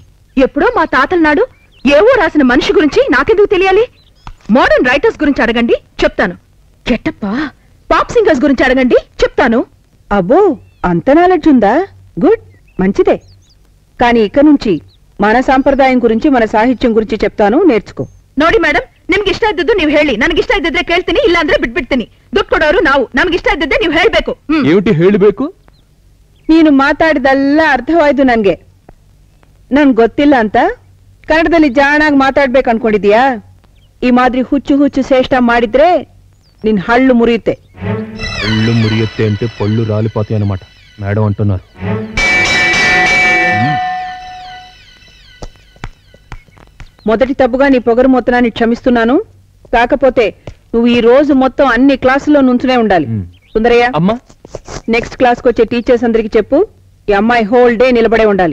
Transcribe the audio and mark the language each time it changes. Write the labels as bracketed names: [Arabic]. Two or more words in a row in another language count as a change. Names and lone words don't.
[Telugu] ఎప్పుడో మా తాతల నాడు ఏవో రాసిన మనిషి గురించి నాకెందుకు తెలియాలి? [English] modern writers [Telugu] గురించి అడగండి, చెప్తాను. గెట్టప్పా, [English] pop singers [Telugu] గురించి అడగండి, చెప్తాను. అబ్బో, అంత నాలెడ్జ్ ఉందా? గుడ్, మంచిదే. కాని ఇక నుంచి మన సాంప్రదాయం గురించి, మన సాహిత్యం గురించి చెప్తాను, నేర్చుకో. [Kannada] ನೋಡಿ ಮೇಡಮ್, ನಿಮ್ಗೆ ಇಷ್ಟ ಇದ್ದದ್ದು ನೀವು ಹೇಳಿ, ನನಗೆ ಇಷ್ಟ ಇದ್ದಿದ್ರೆ ಕೇಳ್ತೀನಿ, ಇಲ್ಲ ಅಂದ್ರೆ ಬಿಟ್ಬಿಡ್ತೀನಿ. ದುಡ್ಡು ಕೊಡೋರು ನಾವು, ನಮ್ಗೆ ಇಷ್ಟ ಇದ್ದಿದ್ದೆ ನೀವು ಹೇಳಬೇಕು. ಏಮಿಟಿ ಹೇಳಬೇಕು? ನೀನು ಮಾತಾಡಿದೆಲ್ಲ ಅರ್ಥವಾಯ್ತು ನನಗೆ. ನನ್ ಗೊತ್ತಿಲ್ಲ ಅಂತ ಕನ್ನಡದಲ್ಲಿ ಜಾಣಾಗಿ ಮಾತಾಡ್ಬೇಕು ಅನ್ಕೊಂಡಿದ್ಯಾ? ಈ ಮಾದ್ರಿ ಹುಚ್ಚು ಹುಚ್ಚು ಶ್ರೇಷ್ಠ ಮಾಡಿದ್ರೆ ನಿನ್ ಹಳ್ಳು ಮುರಿಯುತ್ತೆ. ಹಳ್ಳು ಮುರಿಯುತ್ತೆ [Telugu] అంటే పళ్ళు రాలిపోతాయి అన్నమాట మేడం అంటున్నారు. మొదటి తప్పుగా నీ పొగరు మొత్తాన్ని క్షమిస్తున్నాను. కాకపోతే నువ్వు ఈ రోజు మొత్తం అన్ని క్లాసుల్లో నుంచునే ఉండాలి. సుందరయ్య, అమ్మా, [English] next class [Telugu] కు వచ్చే టీచర్స్ అందరికి చెప్పు, ఈ అమ్మాయి [English] whole day [Telugu] నిలబడే ఉండాలి.